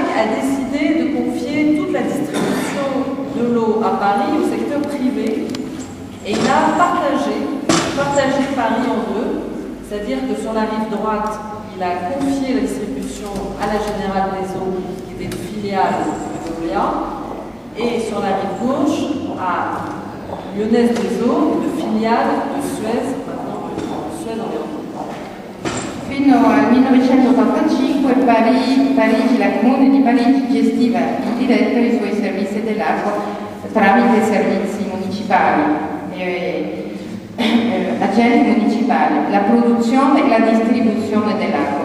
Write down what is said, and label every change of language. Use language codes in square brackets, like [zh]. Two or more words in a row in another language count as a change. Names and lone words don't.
[fr] a décidé de confier toute la distribution de l'eau à Paris au secteur privé, et il a partagé Paris en deux, c'est-à-dire que sur la rive droite, il a confié la distribution à la Générale des Eaux, qui était une filiale de Veolia, et sur la rive gauche, à Lyonnaise des Eaux, une filiale de Suez, maintenant de Suez environ. [it] Fino al 1985 Parigi, la Comune di Parigi gestiva in diretta i suoi servizi dell'acqua tramite servizi municipali, agenti municipali, la produzione e la distribuzione dell'acqua.